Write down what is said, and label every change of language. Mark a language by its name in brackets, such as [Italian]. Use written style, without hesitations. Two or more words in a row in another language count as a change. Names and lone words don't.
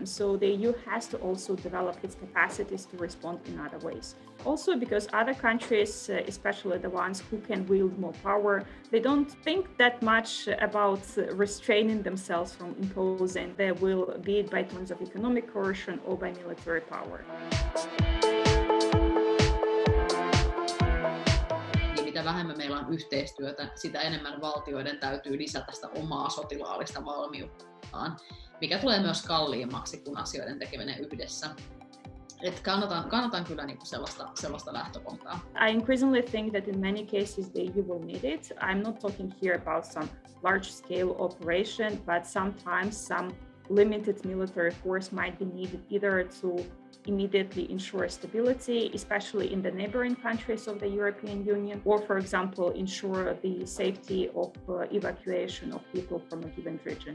[English] So the EU has to also develop its capacities to respond in other ways. Also because other countries, especially the ones who can wield more power, they don't think that much about restraining themselves from imposing their will, be it by terms of economic coercion or by military power. [Finnish] Mitä vähemmän meillä on yhteistyötä, sitä enemmän valtioiden täytyy lisätä sitä omaa sotilaallista valmiuttaan, mikä tulee myös kalliimmaksi kuin asioiden tekeminen yhdessä. Et kannatan kyllä niinku sellaista lähtökohtaa. [English] I increasingly think that in many cases the EU will need it. I'm not talking here about some large-scale operation, but sometimes some limited military force might be needed either to immediately ensure stability, especially in the neighboring countries of the European Union, or, for example, ensure the safety of evacuation of people from a given region.